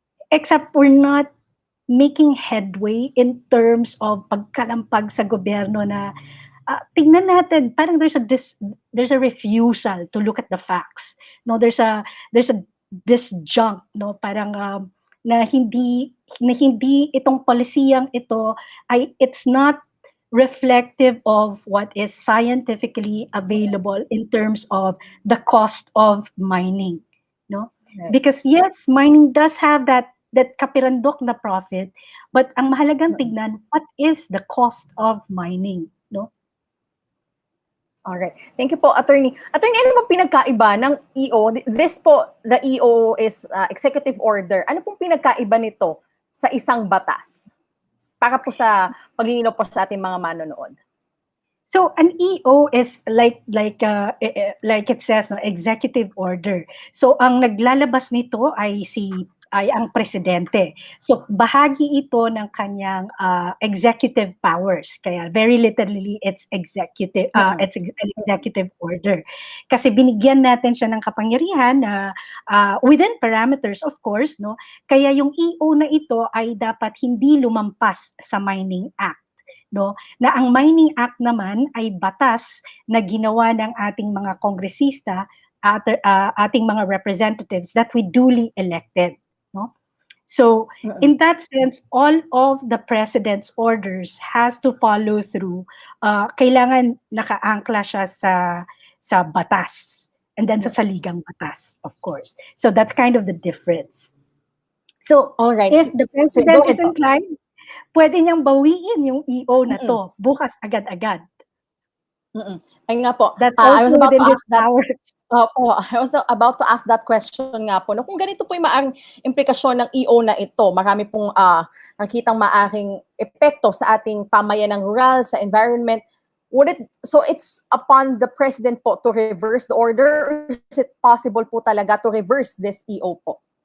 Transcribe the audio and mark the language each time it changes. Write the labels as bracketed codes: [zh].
[en] except we're not making headway in terms of [tl] pagkalampag sa gobyerno na tingnan natin, parang [en] there's a refusal to look at the facts, no, there's a disjunct, no, [tl] parang na hindi itong polisiyang ito ay [en] it's not reflective of what is scientifically available in terms of the cost of mining, no? Right. Because yes, mining does have that [tl] kapirandok na [en] profit, but [tl] ang mahalagang tignan, [en] what is the cost of mining, no? Alright. Thank you po, Attorney. [tl] Attorney, ano ba pinagkaiba ng EO? [en] This po, the EO is executive order. [tl] Ano pong pinagkaiba nito sa isang batas? Para po sa paglilinaw po sa ating mga manonood. [en] So an EO is like it says, no, executive order. [tl] So ang naglalabas nito ay ang presidente. So bahagi ito ng kanyang executive powers. [en] Kaya very literally it's executive it's an executive order. [tl] Kasi binigyan natin siya ng kapangyarihan na [en] within parameters of course, [tl] no. Kaya yung EO na ito ay dapat hindi lumampas sa Mining Act. No, na ang Mining Act naman ay batas na ginawa ng ating mga kongresista ating mga representatives [en] that we duly elected. [tl] No? [en] So, in that sense, all of the president's orders has to follow through. [tl] Kailangan nakaangkla siya sa batas. And then sa saligang batas, of course. [en] So, that's kind of the difference. So, alright, if the president is inclined, [tl] pwede niyang bawiin yung EO na to, bukas agad-agad. Ayun nga po. [en] That's also within his powers. [tl] Opo, [en] I was about to ask that question [tl] nga po 'no, kung ganito po yung maaring implikasyon ng EO na ito, marami pong, nakikitang maaring epekto sa ating pamayanang rural, sa environment, [en] it's upon the president po to reverse the order or is it possible po talaga to reverse this EO po?